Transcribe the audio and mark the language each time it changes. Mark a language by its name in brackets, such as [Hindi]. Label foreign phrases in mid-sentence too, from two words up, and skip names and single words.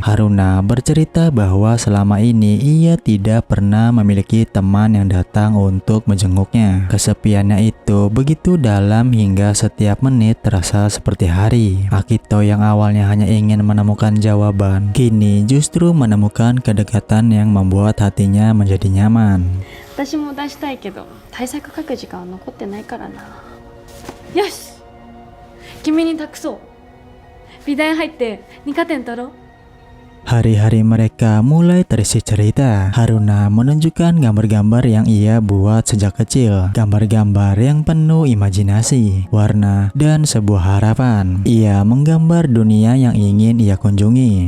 [Indonesian] Haruna bercerita bahwa selama ini ia tidak pernah memiliki teman yang datang untuk menjenguknya. Kesepiannya itu begitu dalam hingga setiap menit terasa seperti hari. Akito yang awalnya hanya ingin menemukan jawaban, kini justru menemukan kedekatan yang membuat hatinya menjadi nyaman. [Japanese] 私も出したいけど対策書く時間は残ってないからな。よし、君に託そう。美大入って2課点取ろう。 [Indonesian] Hari-hari mereka mulai terisi cerita. Haruna menunjukkan gambar-gambar yang ia buat sejak kecil. Gambar-gambar yang penuh imajinasi, warna, dan sebuah harapan. Ia menggambar dunia yang ingin ia kunjungi.